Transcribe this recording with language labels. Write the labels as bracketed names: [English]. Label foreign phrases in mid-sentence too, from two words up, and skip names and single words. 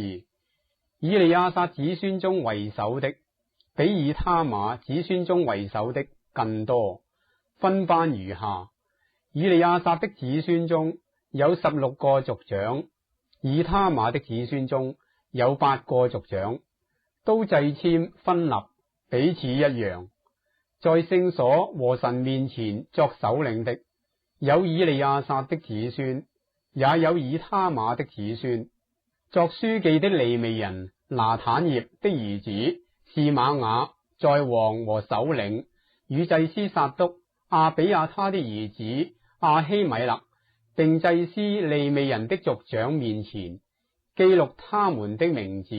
[Chinese] 以利亞撒子孫中為首的，比以他瑪子孫中為首的更多，分班如下。以利亞撒的子孫中有16個族長，以他瑪的子孫中有8個族長，都掣籤分立，彼此一樣。在聖所和神面前作首領的，有以利亞撒的子孫，也有以他瑪的子孫。作書記的利未人拿坦業的兒子示瑪雅，在王和首領與祭司撒督、亞比亞他的兒子亞希米勒，並祭司利未人的族長面前記錄他們的名字。